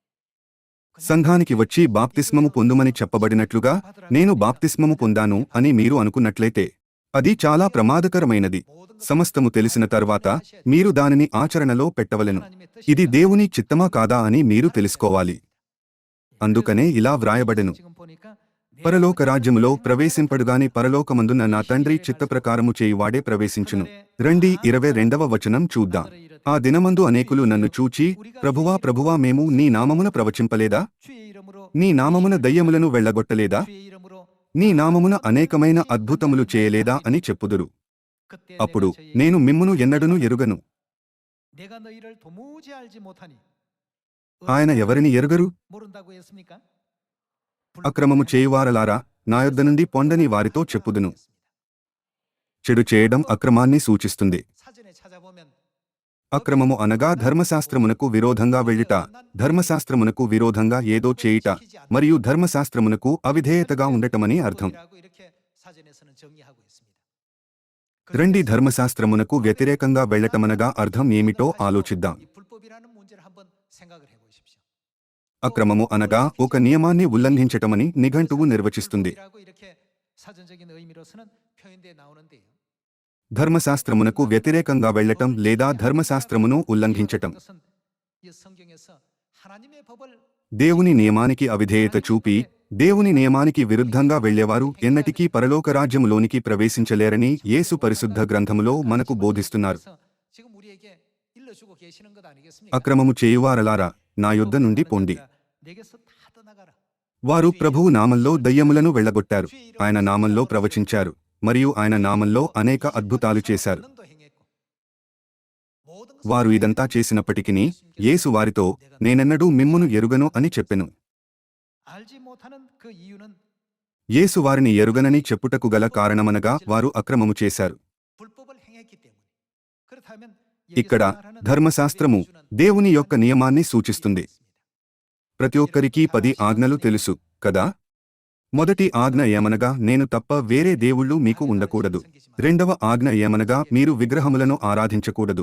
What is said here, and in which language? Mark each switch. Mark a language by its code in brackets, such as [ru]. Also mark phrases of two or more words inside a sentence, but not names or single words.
[te] సంఘానికి వచ్చి బాప్తిస్మము పొందుమని చెప్పబడినట్లుగా నేను బాప్తిస్మము పొందాను అని మీరు అనుకున్నట్లయితే అది చాలా ప్రమాదకరమైనది. సమస్తము తెలిసిన తర్వాత మీరు దానిని ఆచరణలో పెట్టవలెను. ఇది దేవుని చిత్తమా కాదా అని మీరు తెలుసుకోవాలి. అందుకనే ఇలా వ్రాయబడెను, [ko] 지금 보니까 [te] పరలోక రాజ్యములో ప్రవేశింపడుగాని పరలోకమందున్న నా తండ్రి చిత్తప్రకారము చేయువాడే ప్రవేశించును. రండి 22వ వచనం చూద్దాం. ఆ దినమందు అనేకులు నన్ను చూచి, ప్రభువా ప్రభువా మేము నీ నామమున ప్రవచింపలేదా? [ko] 주의 이름으로 [te] నీ నామమున దయ్యములను వెళ్ళగొట్టలేదా? [ko] 주의 이름으로 [te] నీ నామమున అనేకమైన అద్భుతములు చేయలేదా అని చెప్పుదురు. [ko] 그때 [te] అప్పుడు [ko] 내가 저희에게 [te] నేను మిమ్మును ఎన్నడూను ఎరుగను. [ko] 내가 너희를 도무지 알지 못하니 [te] ఆయన ఎవరిని ఎరుగరు? [ko] 모른다고 했습니까? [te] అక్రమము చేయువారలారా నా యొద్ద నుండి పొండని వారితో చెప్పుదును. చెడు చేయడం అక్రమాన్ని సూచిస్తుంది. [ko] 사전에 찾아보면 [te] అక్రమము అనగా ధర్మశాస్త్రమునకు విరోధంగా వెళ్ళుట, ధర్మశాస్త్రమునకు విరోధంగా ఏదో చేయుట మరియు ధర్మశాస్త్రమునకు అవిధేయతగా ఉండటమని అర్థం. [ko] 이라고 이렇게 사전에서는 정의하고 있습니다. [te] రండి ధర్మశాస్త్రమునకు వ్యతిరేకంగా వెళ్ళటమనగా అర్థం ఏమిటో ఆలోచిద్దాం. [ko] 이 불법이라는 문제를 한번 생각을 해보십시오. [te] అక్రమము అనగా ఒక నియమాన్ని ఉల్లంఘించటమని నిఘంటువు నిర్వచిస్తుంది. [ko] 불법이라고 이렇게 사전적인 의미로서는 표현돼 나오는데요. [te] ధర్మశాస్త్రమునకు వ్యతిరేకంగా వెళ్ళటం లేదా ధర్మశాస్త్రమును ఉల్లంఘించటం. [ko] 그것은 이 성경에서 하나님의 법을 [te] దేవుని నియమానికి అవిధేయత చూపి దేవుని నియమానికి విరుద్ధంగా వెళ్ళేవారు ఎన్నటికీ పరలోక రాజ్యములోనికి ప్రవేశించలేరని యేసు పరిశుద్ధ గ్రంథములో మనకు బోధిస్తున్నారు. [ko] 그래서 지금 우리에게 일러주고 계시는 것 아니겠습니까? [te] అక్రమము చేయువారలారా నా యొద్ద నుండి పొండి. [ko] 내게서 다 떠나가라. [te] వారు ప్రభువు నామంలో దయ్యములను వెళ్ళగొట్టారు, ఆయన నామంలో ప్రవచించారు మరియు ఆయన నామంలో అనేక అద్భుతాలు చేశారు. [ko] 권능도 행했고. 모든 것을 [te] వారు ఇదంతా చేసినప్పటికినీ యేసు వారితో నేనెన్నడూ మిమ్మును ఎరుగను అని చెప్పెను. [ko] 알지 못하는 그 이유는 [te] యేసు వారిని ఎరుగనని చెప్పుటకు గల కారణమనగా వారు అక్రమము చేశారు. [ko] 불법을 행했기 때문에. 그렇다면 [te] ఇక్కడ ధర్మశాస్త్రము దేవుని యొక్క నియమాన్ని సూచిస్తుంది. ప్రతి ఒక్కరికీ 10 ఆజ్ఞలు తెలుసు కదా? మొదటి ఆజ్ఞ ఏమనగా నేను తప్ప వేరే దేవుళ్ళు మీకు ఉండకూడదు. రెండవ ఆజ్ఞ ఏమనగా మీరు విగ్రహములను ఆరాధించకూడదు.